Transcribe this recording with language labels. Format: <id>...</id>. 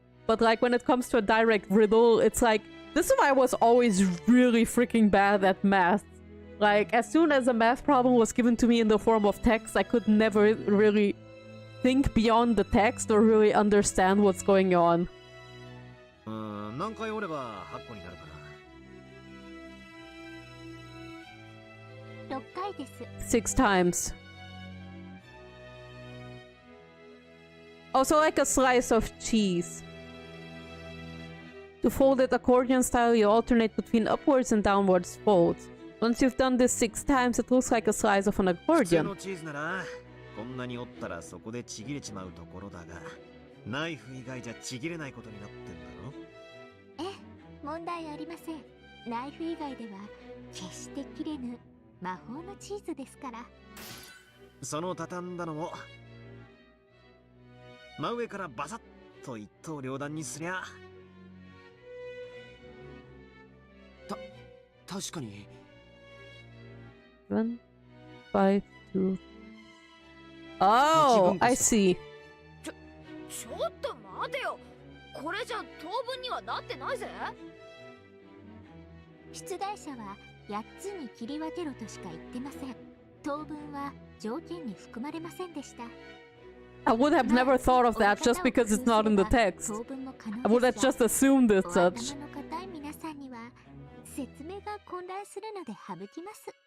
<en>But like when it comes to a direct riddle, it's like... This is why I was always really freaking bad at math. Like, as soon as a math problem was given to me in the form of text, I could never really think beyond the text or really understand what's going on.</en> <ja>何回折れば8個になるかな。 6回です。</ja> <en>6 times. Also like a slice of cheese. To fold it accordion style, you alternate between upwards and downwards folds. Once you've done this 6 times, it looks like a slice of an accordion.</en> <ja>普通のチーズならこんなに折ったらそこでちぎれちまうところだが、ナイフ以外じゃちぎれないことになってんだろ。ええ、問題ありません。ナイフ以外では決して切れぬ魔法のチーズですから。その畳んだのも真上からバサッと一刀両断にすりゃ。確かに。</ja> <en>1, 5, 2. Oh, I see.</en> <ja>ちょっと待てよ。これじゃ当分にはなってないぜ。出題者は8つに切り分けろとしか言ってません。当分は条件に含まれませんでした。</ja> <en>I would have never thought of that just because it's not in the text. I would have just assumed as such.</en> <ja>頭の固い皆さんには説明が混乱するので省きます。</ja>